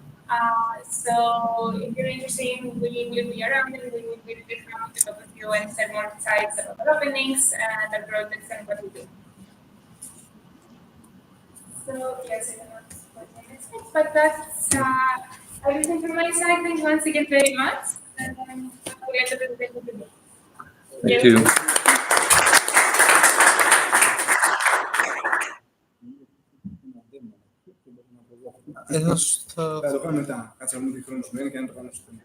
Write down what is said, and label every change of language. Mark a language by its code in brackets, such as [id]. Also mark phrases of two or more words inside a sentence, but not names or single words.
[en] So if you're interested, we will be around and we will be happy to talk with you and send more insights about the openings and the projects and what we do. So yes, I don't know what the next step, but that's everything from my side. Thank you once again very much. And we'll get to the presentation. Thank you. [el] Εδώ στο... Θα το κάνω μετά. Κάτσε να μου τη χρόνο και να το κάνω στο τέλος.